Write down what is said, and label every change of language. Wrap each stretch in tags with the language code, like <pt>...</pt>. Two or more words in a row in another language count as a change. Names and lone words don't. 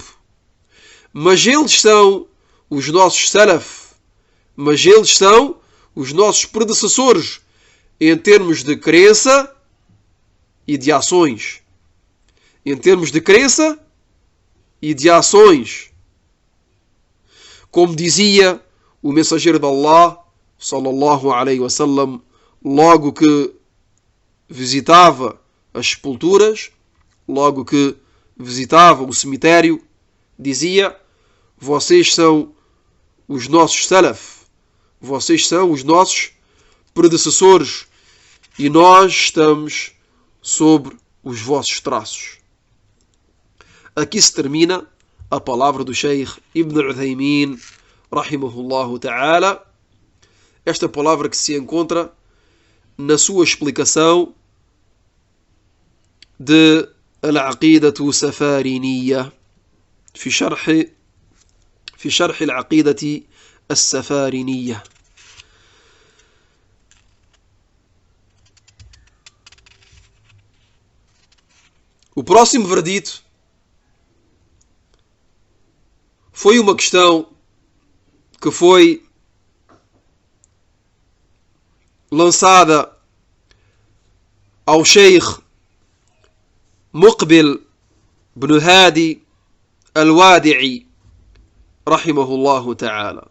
<pt>Mas eles são os nossos Salaf, mas eles são os nossos predecessores em termos de crença e de ações. Em termos de crença e de ações. Como dizia o mensageiro de Allah,</pt> <ar>صلى الله عليه وسلم,</ar> <pt>logo que visitava as sepulturas, logo que visitava o cemitério, dizia: vocês são os nossos Salaf, vocês são os nossos predecessores e nós estamos sobre os vossos traços. Aqui se termina a palavra do Sheikh Ibn Uthaymin,</pt> <ar>رحمه الله تعالى.</ar> <pt>Esta palavra que se encontra na sua explicação de Al-Aqidatu Safariniyya,</pt> <ar>في شرح العقيدة السفارينية.</ar> <pt>O próximo verdito foi uma questão que foi lançada ao Sheikh Muqbil ibn Hadi Al-Wadi'i,</pt> <ar>رحمه الله تعالى.</ar>